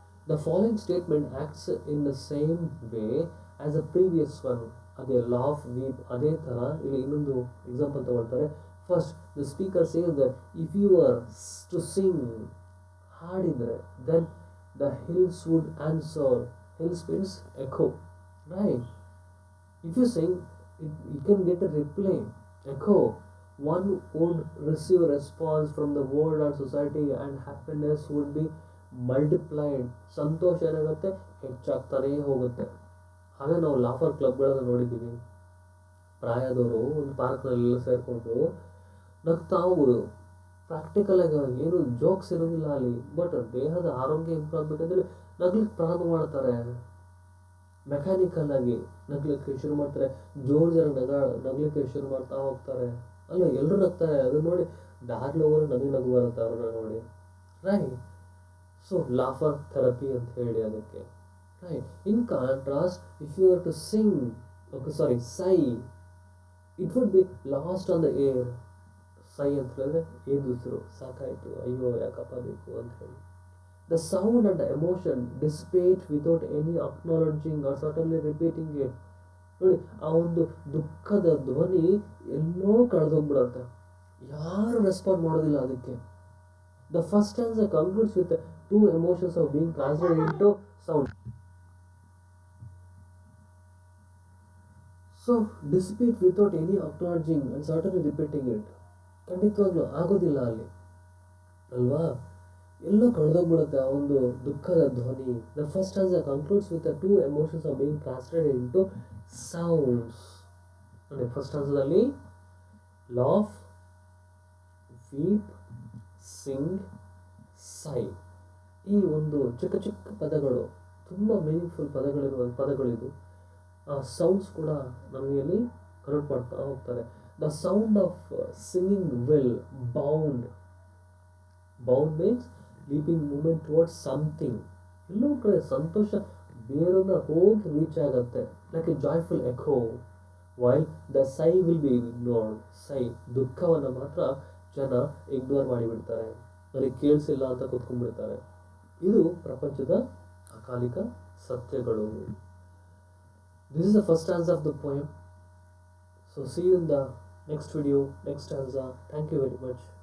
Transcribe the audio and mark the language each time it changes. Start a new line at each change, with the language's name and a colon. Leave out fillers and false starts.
English: The following statement acts in the same way as a previous one.
Kannada: ಅದೇ laugh weep, ಅದೇ ಥರ ಇಲ್ಲಿ ಇನ್ನೊಂದು ಎಕ್ಸಾಂಪಲ್ ತಗೊಳ್ತಾರೆ.
English: first the speaker says that if you are to sing,
Kannada: ಹಾಡಿದರೆ,
English: Then the hills would answer. Hills means echo, right? If you sing, you can get a reply, echo. One would receive a response from the world and society, and happiness would be multiplied.
Kannada: ಸಂತೋಷ ಏನಾಗುತ್ತೆ, ಹೆಚ್ಚಾಗ್ತಾನೇ ಹೋಗುತ್ತೆ. ಹಾಗೆ ನಾವು laughter ಕ್ಲಬ್ಗಳನ್ನು ನೋಡಿದ್ದೀವಿ. ಪ್ರಾಯದವರು ಒಂದು ಪಾರ್ಕ್ನಲ್ಲೆಲ್ಲ ಸೇರಿಕೊಂಡು ನಗ್ತಾ ಹೋಗೋದು. Practical ಆಗಿ ಏನು ಜೋಕ್ಸ್ ಇರೋದಿಲ್ಲ ಅಲ್ಲಿ, ಬಟ್ ದೇಹದ ಆರೋಗ್ಯ ಇಂಪ್ರೂವ್ ಆಗಬೇಕಂದ್ರೆ ನಗ್ಲಿಕ್ಕೆ ಪ್ರಾರಂಭ ಮಾಡ್ತಾರೆ. ಮೆಕ್ಯಾನಿಕಲ್ ಆಗಿ ನಗ್ಲಿಕ್ಕೆ ಶುರು ಮಾಡ್ತಾರೆ, ಜೋರು ಜನ ನಗ್ಲಿಕ್ಕೆ ಶುರು ಮಾಡ್ತಾ ಹೋಗ್ತಾರೆ. ಅಲ್ಲ, ಎಲ್ಲರೂ ನಗ್ತಾರೆ. ಅದನ್ನ ನೋಡಿ ದಾರಿಲಿ ಹೋಗೋರು ನಗು ಬರುತ್ತೆ ಅವ್ರನ್ನ ನೋಡಿ, ರೈಟ್? ಸೊ ಲಾಫರ್ ಥೆರಪಿ ಅಂತ ಹೇಳಿ ಅದಕ್ಕೆ, right?
English: In contrast, if you are to sing, sigh, it would be lost on the air.
Kannada: ಸೈ ಅಂತ ಹೇಳಿದ್ರೆ ಏದುಸಿರು, ಸಾಕಾಯಿತು, ಅಯ್ಯೋ ಯಾಕಪ್ಪ ಬೇಕು ಅಂತ ಹೇಳಿ.
English: The sound and the emotion dissipate without any acknowledging or certainly repeating it.
Kannada: ನೋಡಿ, ಆ ಒಂದು ದುಃಖದ ಧ್ವನಿ ಎಲ್ಲೋ ಕಳೆದೋಗ್ಬಿಡತ್ತೆ, ಯಾರು ರೆಸ್ಪಾಂಡ್ ಮಾಡೋದಿಲ್ಲ ಅದಕ್ಕೆ.
English: The first stanza concludes with two emotions of being translated into sound. So dissipate without any acknowledging and certainly repeating it.
Kannada: ಖಂಡಿತವಾಗ್ಲೂ ಆಗೋದಿಲ್ಲ ಅಲ್ಲಿ, ಅಲ್ವಾ? ಎಲ್ಲೋ ಕಳೆದೋಗ್ಬಿಡುತ್ತೆ ಆ ಒಂದು ದುಃಖದ ಧ್ವನಿ.
English: The first stanza concludes with the two emotions of being translated into sounds.
Kannada: ಅಂದರೆ first ಸ್ಟ್ಯಾನ್ಸಾದಲ್ಲಿ laugh, weep, Singh, ಸೈ, ಈ ಒಂದು ಚಿಕ್ಕ ಚಿಕ್ಕ ಪದಗಳು, ತುಂಬ ಮೀನಿಂಗ್ಫುಲ್ ಪದಗಳಿದು. ಆ ಸೌಂಡ್ಸ್ ಕೂಡ ನಮಗೆ ಅಲ್ಲಿ ಕನೆಕ್ಟ್ ಮಾಡ್ತಾ ಹೋಗ್ತಾರೆ.
English: The sound of singing will bound. Bound means leaping movement towards something.
Kannada: ಎಲ್ಲೋ ಕಡೆ ಸಂತೋಷ ಬೇರೆಲ್ಲ ಹೋಗಿ ರೀಚ್ ಆಗುತ್ತೆ,
English: Like a joyful echo. While the sigh will be ignored.
Kannada: ಸೈ, ದುಃಖವನ್ನು ಮಾತ್ರ ಜನ ಇಗ್ನೋರ್ ಮಾಡಿಬಿಡ್ತಾರೆ, ನನಗೆ ಕೇಳಿಸಿಲ್ಲ ಅಂತ ಕೂತ್ಕೊಂಡ್ಬಿಡ್ತಾರೆ. ಇದು ಪ್ರಪಂಚದ ಅಕಾಲಿಕ ಸತ್ಯಗಳು.
English: This is the first stanza of the poem. So see you in the next video, next stanza. Thank you very much.